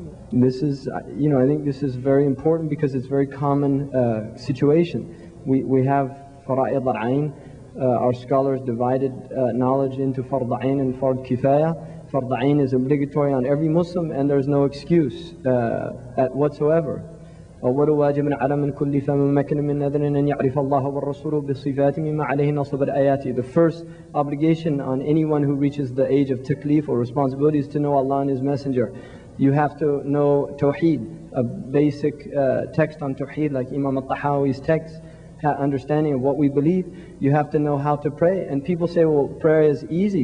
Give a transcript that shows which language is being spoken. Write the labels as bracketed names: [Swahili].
[English] This is, I think this is very important because it's a very common situation. We have Fara'id al-Ain. Our scholars divided knowledge into Fard al-Ain and Fard Kifaya. Fard al-Ain is obligatory on every Muslim, and there's no excuse whatsoever. [Arabic] أول واجب على من كلف من مكن من نذر أن يعرف الله والرسول بصفات مما عليه نصب الآيات. [English] The first obligation on anyone who reaches the age of taklif or responsibility is to know Allah and His Messenger. You have to know Tawheed, a basic text on Tawheed like Imam al-Tahawi's text, understanding of what we believe. You have to know how to pray. And people say, well, prayer is easy.